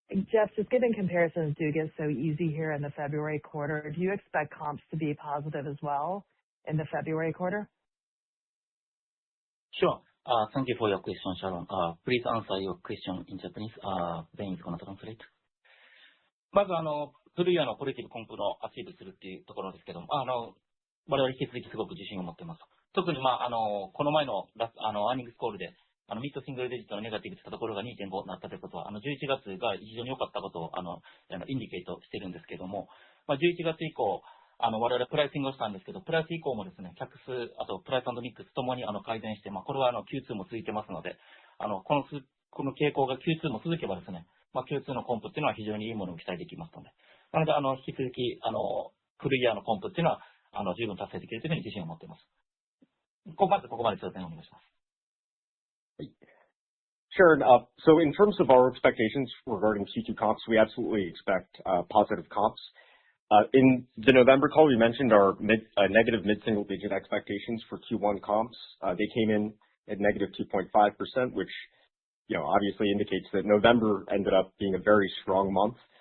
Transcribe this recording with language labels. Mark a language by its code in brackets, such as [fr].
[en] Jeff, just given comparisons do get so easy here in the February quarter, do you expect comps to be positive as well in the February quarter? Sure. Thank you for your question, Sharon. Please answer your question in Japanese. Ben is going to translate. [ja] まず古いポジティブコンプのアチーブするっていうところですけども、我々引き続きすごく自信を持っています。特にこの前のアーニングスコールでミッドシングルデジットのネガティブといったところが 2.5 になったということは、11月が非常に良かったことをインディケートしているんですけども、11月以降、我々プライシングをしたんですけど、プライス以降もですね、客数、あとプライス&ミックスともに改善して、これはQ2 も続いてますので、この傾向が Q2 も続けばですね、Q2 のコンプっていうのは非常にいいものを期待できますので、なので引き続き古いイヤーのコンプっていうのは十分達成できるというふうに自信を持っています。まずここまでちょっとお願いします。 [en] Sure. So in terms of our expectations regarding Q2 comps, we absolutely expect positive comps. In the November call, we mentioned our negative mid-single-digit expectations for Q1 comps. They came in at negative 2.5%, which obviously indicates that November ended up being a very strong month.